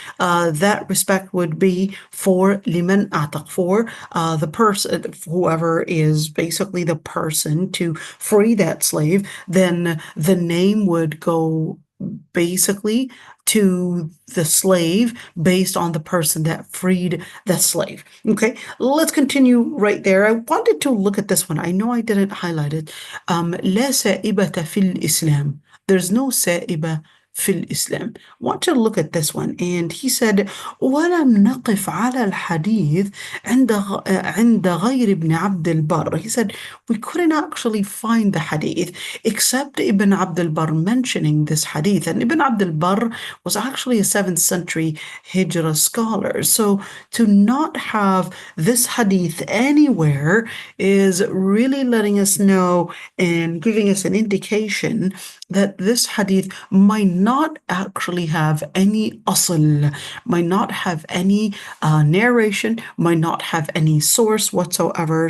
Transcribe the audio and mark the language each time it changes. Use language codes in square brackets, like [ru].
[en] That respect would be for [ar] لمن أعتق, [en] for the person, whoever is basically the person to free that slave, then the name would go basically to the slave based on the person that freed the slave. Okay, let's continue right there. I wanted to look at this one. I know I didn't highlight it. [ar] لا سائبة في الإسلام. [en] There's no [ar] سائبة في الإسلام. [en] Want to look at this one. And he said, [ar] ولم نقف على الحديث عند غير ابن عبد البر. [en] He said, we couldn't actually find the hadith except Ibn Abd al-Barr mentioning this hadith. And Ibn Abd al-Barr was actually a 7th century Hijrah scholar. So to not have this hadith anywhere is really letting us know and giving us an indication that this hadith might not actually have any asl, might not have any narration, might not have any source whatsoever.